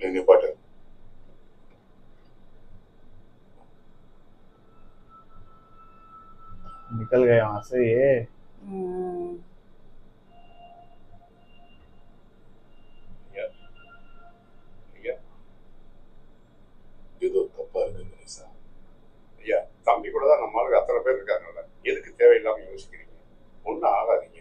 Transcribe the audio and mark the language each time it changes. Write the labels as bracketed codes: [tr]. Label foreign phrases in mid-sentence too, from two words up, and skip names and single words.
[ta] நீ நிப்பாட்டு. [hi] निकल गए वहां से ये. [ta] ஐயா ஐயா ஏதோ தப்பா இருக்கு கணேசா. ஐயா தம்பி கூட தான் நம்ம ஆளுங்க அத்தனை பேர் இருக்காங்கல்ல, எதுக்கு தேவையில்லாம யோசிக்கிறீங்க? ஒன்றும் ஆகாதீங்க.